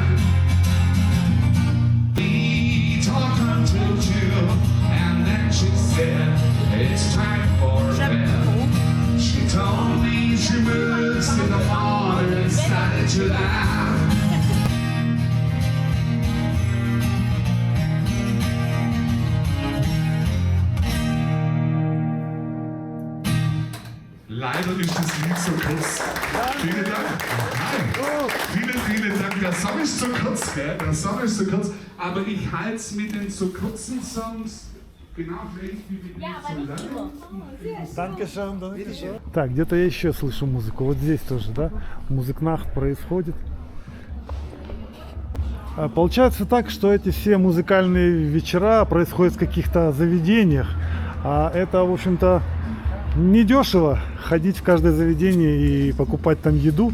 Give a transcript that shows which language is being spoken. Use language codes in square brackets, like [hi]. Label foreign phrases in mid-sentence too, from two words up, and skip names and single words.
[en] We talked until 2 and then she said, it's time for bed. She told me she was in the morning and started to laugh. [de] Leider ist das Lied so kurz. Vielen Dank. Nein. Vielen Dank. Der Song ist zu kurz, gell? Der Song ist zu kurz. Aber ich halte es mit den zu kurzen Songs genau gleich wie mit den zu langen. [ru] Так, где-то я еще слышу музыку. Вот здесь тоже, да? Musiknacht происходит. Получается так, что эти все музыкальные вечера происходят в каких-то заведениях. А это, в общем-то, недешево ходить в каждое заведение и покупать там еду.